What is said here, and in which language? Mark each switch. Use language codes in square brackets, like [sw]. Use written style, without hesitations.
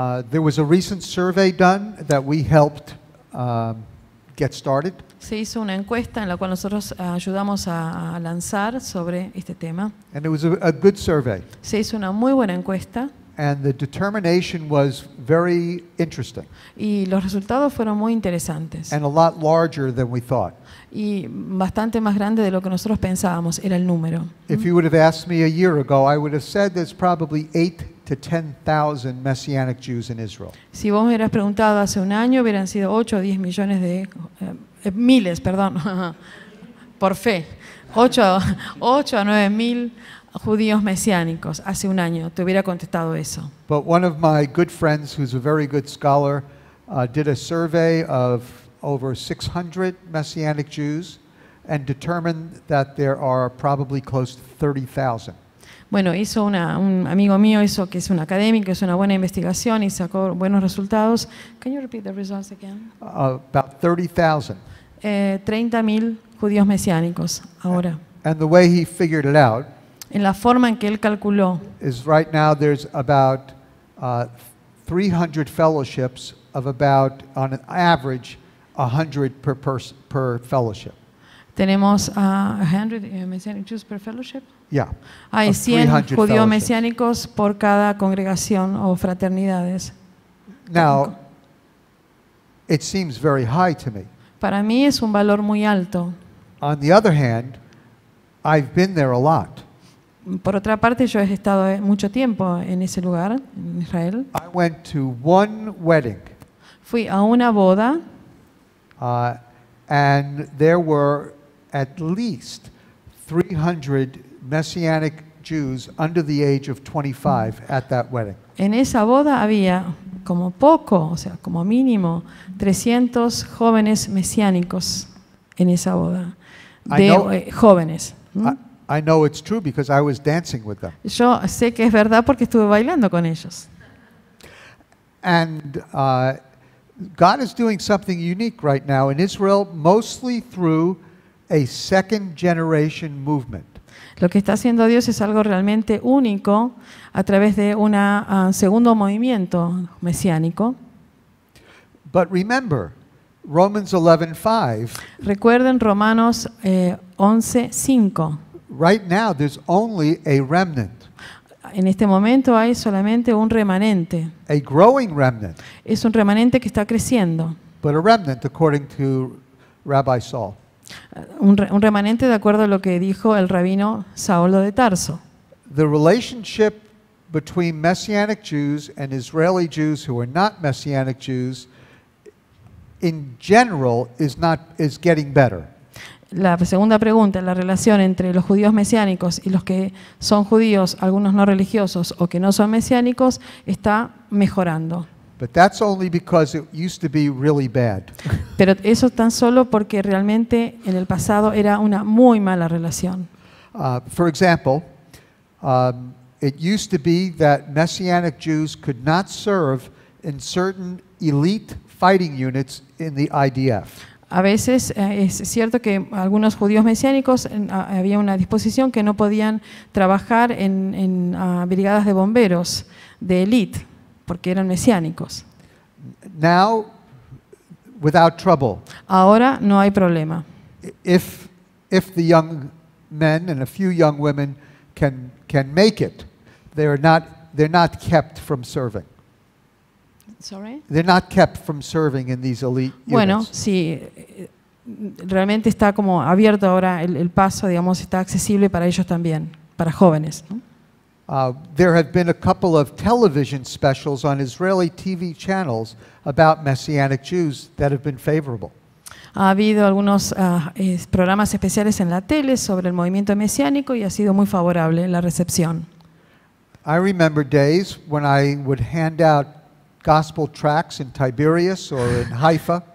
[en] There was a recent survey done that we helped get started. [es] Se hizo una encuesta en la cual nosotros ayudamos a lanzar sobre este tema. [en] And it was a good survey. [es] Se hizo una muy buena encuesta [en] And the determination was very interesting [es] y los resultados fueron muy interesantes [en] and a lot larger than we thought. [es] y bastante más grande de lo que nosotros pensábamos era el número. [en] If you would have asked me a year ago, I would have said there's probably 8,000 to 10,000 Messianic Jews in Israel. [es] Si vos me hubieras preguntado hace un año, hubieran sido 8 o 10 millones de miles, perdón, por fe. 8 a 9 mil judíos mesiánicos hace un año. Te hubiera contestado eso. [en] But one of my good friends, who's a very good scholar, did a survey of over 600 Messianic Jews and determined that there are probably close to 30,000. [es] Bueno, un amigo mío que es un académico, hizo una buena investigación y sacó buenos resultados. [en] Can you repeat the results again? About 30,000. [es] 30.000 judíos mesiánicos ahora. [en] And the way he figured it out [es] En la forma en que él calculó, [en] is right now there's about 300 fellowships of about, on an average, 100 per fellowship. [es] tenemos [en] 100 Messianic Jews per fellowship. Yeah. [es] Hay [en] of 100 300 [es] judíos [en] fellowships. [es] mesiánicos por cada congregación o fraternidades. [en] Now, it seems very high to me. [es] Para mí es un valor muy alto. [en] On the other hand, I've been there a lot. [es] Por otra parte, yo he estado mucho tiempo en ese lugar, en Israel. [en] I went to one wedding, [es] Fui a una boda [en] and there were at least 300 Messianic Jews under the age of 25 at that wedding. [es] En esa boda había como poco, o sea, como mínimo, 300 jóvenes mesiánicos en esa boda. [en] I know- [es] Jóvenes. [en] I know it's true because I was dancing with them. [es] Yo sé que es verdad porque estuve bailando con ellos. [en] And God is doing something unique right now in Israel, mostly through a second generation movement. [es] Lo que está haciendo Dios es algo realmente único a través de un segundo movimiento mesiánico. [en] But remember, Romans 11:5, [es] Recuerden Romanos 11:5. [en] right now there's only a remnant, [es] En este momento hay solamente un remanente. [en] a growing remnant, [es] Es un remanente que está creciendo. [en] but a remnant according to Rabbi Saul. [es] Un remanente de acuerdo a lo que dijo el rabino Saulo de Tarso. [en] The relationship between Messianic Jews and Israeli Jews who are not Messianic Jews in general is getting better. [es] La segunda pregunta, la relación entre los judíos mesiánicos y los que son judíos, algunos no religiosos o que no son mesiánicos, está mejorando. [en] But that's only because it used to be really bad. [es] Pero eso tan solo porque realmente en el pasado era una muy mala relación. [en] For example, it used to be that Messianic Jews could not serve in certain elite fighting units in the IDF. [es] A veces es cierto que algunos judíos mesiánicos había una disposición que no podían trabajar en brigadas de bomberos de élite. porque eran mesiánicos. [en] Now, without trouble, [es] Ahora no hay problema. [en] if the young men and a few young women can make it, they're not kept from serving. They're not kept from serving in these elite [es] Bueno, [en] units. [es] sí, realmente está como abierto ahora el paso, digamos, está accesible para ellos también, para jóvenes, ¿no? [en] There have been a couple of television specials on Israeli TV channels about Messianic Jews that have been favorable. [es] Ha habido algunos programas especiales en la tele sobre el movimiento mesiánico y ha sido muy favorable la recepción. [en] I remember days when I would hand out gospel tracts in Tiberias or in Haifa,